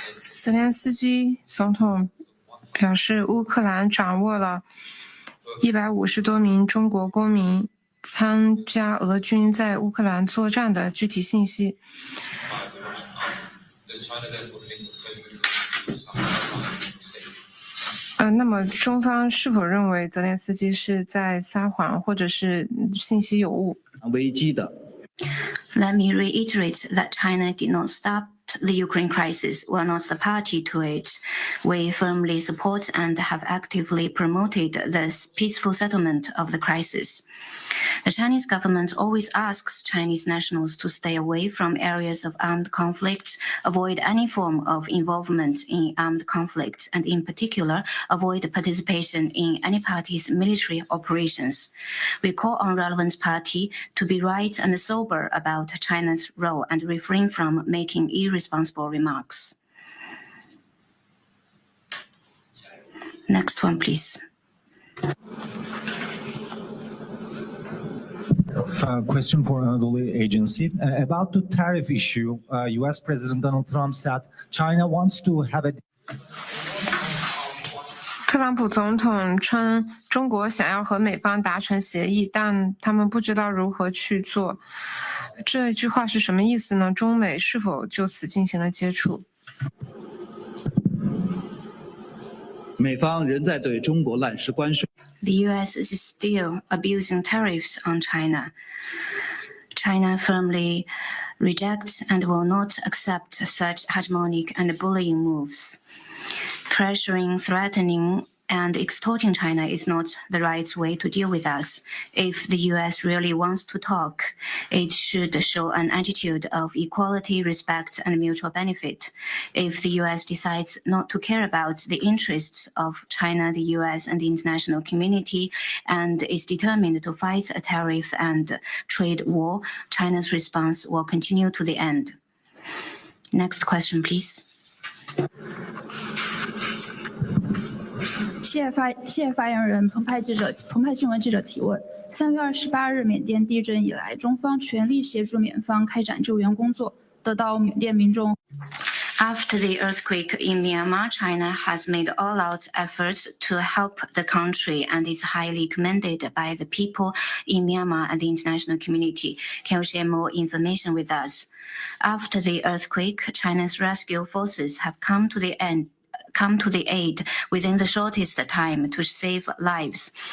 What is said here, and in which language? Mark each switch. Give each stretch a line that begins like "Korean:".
Chinese: 泽连斯基总统表示，乌克兰掌握了150多名中国公民参加俄军在乌克兰作战的具体信息。那么中方是否认为泽连斯基是在撒谎，或者是信息有误？危机的。
English: Let me reiterate that China did not stop the Ukraine crisis. We are not the party to it. We firmly support and have actively promoted the peaceful settlement of the crisis. The Chinese government always asks Chinese nationals to stay away from areas of armed conflict, avoid any form of involvement in armed conflict, and in particular, avoid participation in any party's military operations. We call on relevant party to be right and sober about China's role and refrain from making irresponsible remarks. Next one, please. Question for the agency. About the tariff issue, U.S. President Donald Trump said China wants to have a...
Chinese: 特朗普总统称，中国想要和美方达成协议，但他们不知道如何去做。这句话是什么意思呢？中美是否就此进行了接触？美方仍在对中国滥施关税。
English: The U.S. is still abusing tariffs on China. China firmly rejects and will not accept such hegemonic and bullying moves. Pressuring, threatening, and extorting China is not the right way to deal with us. If the U.S. really wants to talk, it should show an attitude of equality, respect, and mutual benefit. If the U.S. decides not to care about the interests of China, the U.S., and the international community, and is determined to fight a tariff and trade war, China's response will continue to the end. Next question, please.
Chinese: 谢发言人澎湃新闻记者提问：3月28日缅甸地震以来，中方全力协助缅方开展救援工作，得到缅甸民众。
English: After the earthquake in Myanmar, China has made all-out efforts to help the country and is highly commended by the people in Myanmar and the international community. Can you share more information with us? After the earthquake, China's rescue forces have come to the aid within the shortest time to save lives.